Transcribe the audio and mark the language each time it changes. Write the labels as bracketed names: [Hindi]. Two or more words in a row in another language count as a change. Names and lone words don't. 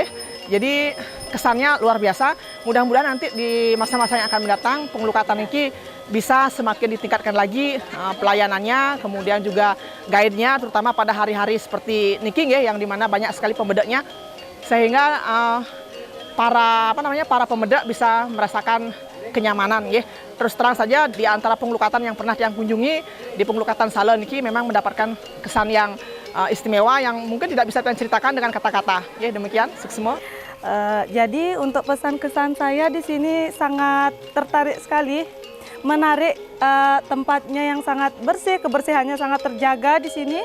[Indonesian] Jadi kesannya luar biasa. Mudah-mudahan nanti di masa-masa yang akan mendatang pengelukatan ini bisa semakin ditingkatkan lagi pelayanannya, kemudian juga guide-nya terutama pada hari-hari seperti niki ya, yang dimana banyak sekali pembedaknya, sehingga para pemedak bisa merasakan kenyamanan ya. Terus terang saja di antara pengelukatan yang pernah Tiang kunjungi, di pengelukatan Sale niki memang mendapatkan kesan yang istimewa yang mungkin tidak bisa Tiang ceritakan dengan kata-kata. Ya, demikian semua. Jadi untuk pesan kesan saya di sini sangat tertarik sekali, menarik, tempatnya yang sangat bersih, kebersihannya sangat terjaga di sini.